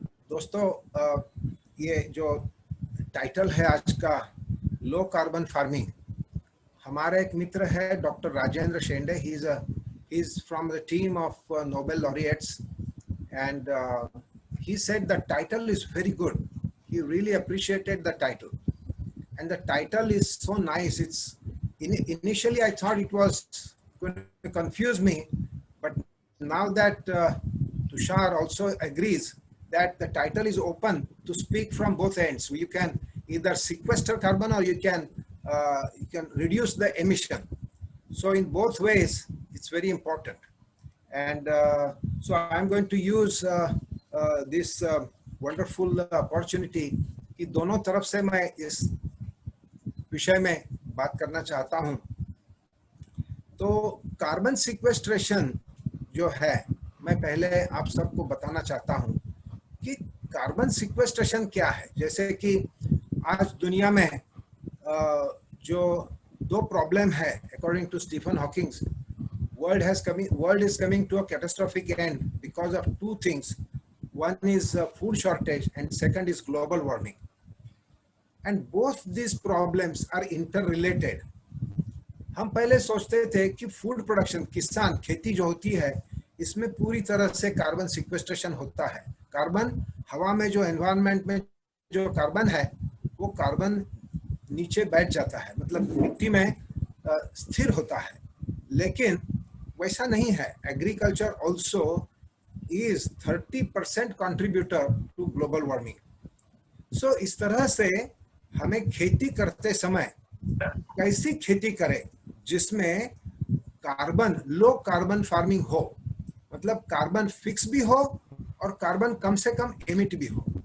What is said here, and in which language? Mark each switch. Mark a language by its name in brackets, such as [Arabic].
[Hindi] दोस्तों, ये जो टाइटल है आज का, लो कार्बन फार्मिंग, हमारे एक मित्र है doctor Rajendra Shende. [English] He is from the team of Nobel laureates, and he said the title is very good. He really appreciated the title, and the title is so nice. It's initially I thought it was going to confuse me, but now that Tushar also agrees that the title is open to speak from both ends. You can either sequester carbon or you can reduce the emission. So in both ways, it's very important. And so I'm going to use this wonderful opportunity [Hindi] कि दोनों तरफ से मैं इस विषय में बात करना चाहता हूं. तो कार्बन सिक्वेस्ट्रेशन जो है, मैं पहले आप सबको बताना चाहता हूं कि कार्बन सिक्वेस्ट्रेशन क्या है. जैसे कि आज दुनिया में जो दो प्रॉब्लम है, [English] According to Stephen Hawking, world is coming to a catastrophic end because of two things. One is food shortage and second is global warming. And both these problems are interrelated. [Hindi] हम पहले सोचते थे कि food production, किसान, खेती जो होती है, इसमें पूरी तरह से कार्बन सिक्वेस्ट्रेशन होता है. कार्बन हवा में, जो एनवायरनमेंट में जो कार्बन है, वो कार्बन नीचे बैठ जाता है, मतलब मिट्टी में स्थिर होता है. लेकिन वैसा नहीं है. [English] Agriculture also is 30% contributor to global warming. [Hindi] So इस तरह से हमें खेती करते समय कैसी खेती करें जिसमें कार्बन, लो कार्बन फार्मिंग हो, मतलब कार्बन फिक्स भी हो और कार्बन कम से कम एमिट भी हो.